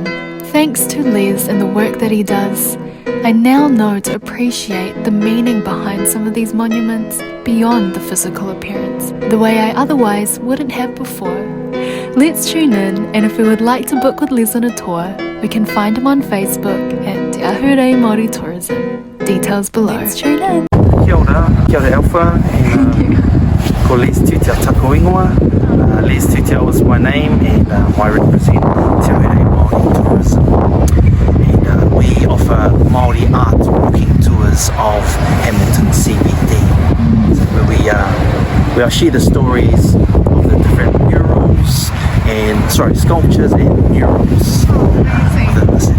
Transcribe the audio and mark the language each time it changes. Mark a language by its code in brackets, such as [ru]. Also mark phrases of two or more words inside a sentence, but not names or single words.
[en] Thanks to Les and the work that he does, I now know to appreciate the meaning behind some of these monuments beyond the physical appearance, the way I otherwise wouldn't have before. Let's tune in, and if we would like to book with Les on a tour, we can find him on Facebook at Te Ahurei Maori Tourism. Details below. Let's tune in. [mi] Kia ora Alpha, and ko Les Tutia Taku Ingoa. [en] Les Tutia was my name, and I represent Te Ahurei Maori Tourism. And we offer Maori art walking tours of Hamilton CBD. So where we share the stories of the different murals and sculptures and murals within the city.